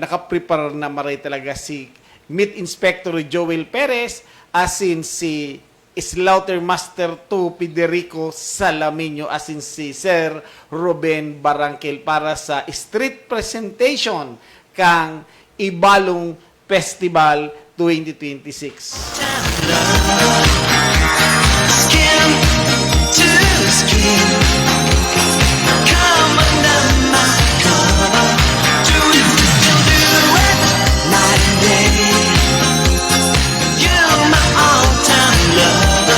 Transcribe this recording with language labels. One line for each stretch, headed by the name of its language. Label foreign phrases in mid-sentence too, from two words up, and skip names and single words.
Bikol: Nakaprepare na maray talaga si Meat Inspector Joel Perez, asin si Slaughter Master 2 Federico Salaminio, asin si Sir Ruben Barangkel para sa
English: street presentation
Bikol: kang Ibalong Festival 2026.
English: Skin to skin. Come under my cover. Do it, still do it, night and day. You're my all-time lover.